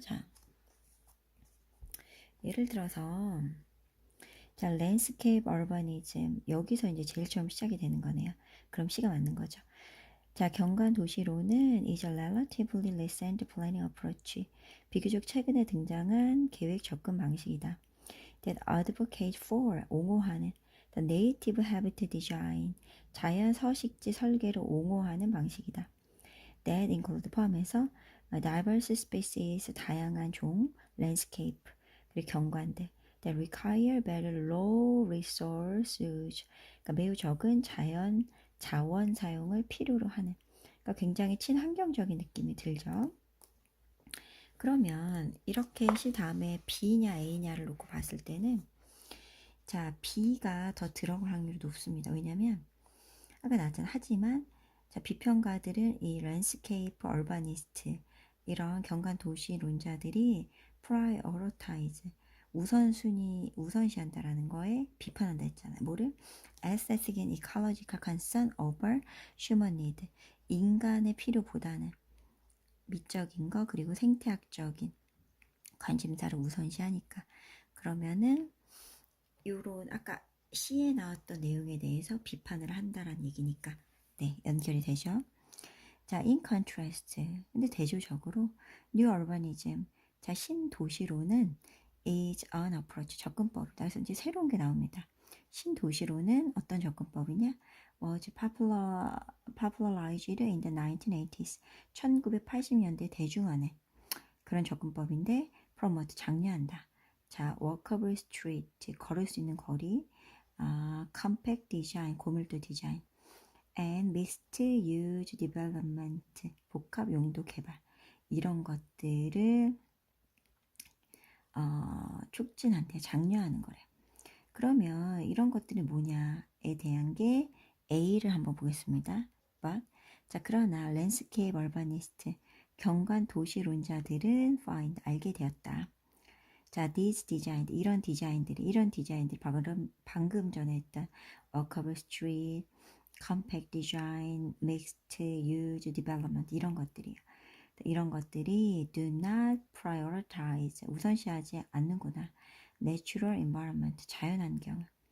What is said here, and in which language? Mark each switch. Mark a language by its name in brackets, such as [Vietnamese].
[Korean] 자, 예를 들어서 자, landscape urbanism, 여기서 이제 제일 처음 시작이 되는 거네요. 그럼 C가 맞는 거죠. 자, 경관 도시로는 [English] is a relatively recent planning approach, [Korean] 비교적 최근에 등장한 계획 접근 방식이다. [English] That advocate for, [Korean] 옹호하는 [English] the native habitat design, [Korean] 자연 서식지 설계를 옹호하는 방식이다. That include, 포함해서 [English] diverse species, [Korean] 다양한 종, landscape, 그리고 경관들 [English] that require very low resources, [Korean] 그러니까 매우 적은 자원 사용을 필요로 하는, 그러니까 굉장히 친환경적인 느낌이 들죠. 그러면 이렇게 C 다음에 B냐 A냐를 놓고 봤을 때는, 자, B가 더 들어갈 확률이 높습니다. 왜냐면 아까 나왔잖아. 하지만 자, 비평가들은 이 랜드스케이프 얼바니스트 이런 경관 도시론자들이 prioritize 우선시한다라는 거에 비판한다 했잖아요. 뭐를? [English] Aesthetic and ecological concern over human need. [Korean] 인간의 필요보다는 미적인 거 그리고 생태학적인 관심사를 우선시하니까. 그러면은 요런 아까 시에 나왔던 내용에 대해서 비판을 한다라는 얘기니까 네, 연결이 되죠. [English] 자, in contrast. [Korean] 근데 대조적으로 [English] new urbanism. [Korean] 자, 신도시로는 [English] is an approach. [Korean] 접근법이다. 그래서 이제 새로운 게 나옵니다. 신도시로는 어떤 접근법이냐? [English] was popularized in the 1980s. [Korean] 1980년대 대중화된 그런 접근법인데 promote 장려한다. 자, [English] walkable street [Korean] 걸을 수 있는 거리, [English] compact design [Korean] 고밀도 디자인, and [English] mixed use development [Korean] 복합 용도 개발 이런 것들을 촉진한대 장려하는 거래. 그러면 이런 것들이 뭐냐에 대한 게 A를 한번 보겠습니다. But 자 그러나 랜드스케이프 얼바니스트 경관 도시론자들은 find 알게 되었다. 자, these design 이런 디자인들이 방금 전에 했던 [English] walkable street, compact design, mixed use development [Korean] 이런 것들이에요. 이런 것들이 [English] do not prioritize [Korean] 우선시하지 않는구나. [English] natural environment [Korean] 자연환경.